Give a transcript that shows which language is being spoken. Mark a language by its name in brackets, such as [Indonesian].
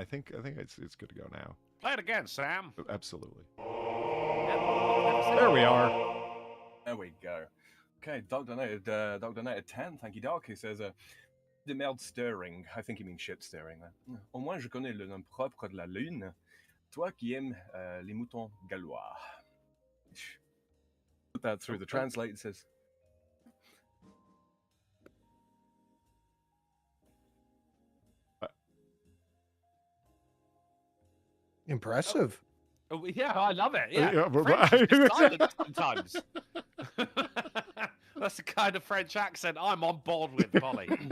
[English] I think it's good to go now. Play it again, Sam. Absolutely. There we are. There we go. Okay, Doc donated 10. Thank you, Doc. He says, de merde stirring. I think he means shit stirring. [French] Au moins, je connais le nom propre de la lune. Toi qui aimes les moutons gallois. [English] Put that through the translate. It says, Impressive. Oh, yeah, I love it. Yeah, Yeah, but- French is just silent sometimes. That's the kind of French accent I'm on board with, Polly.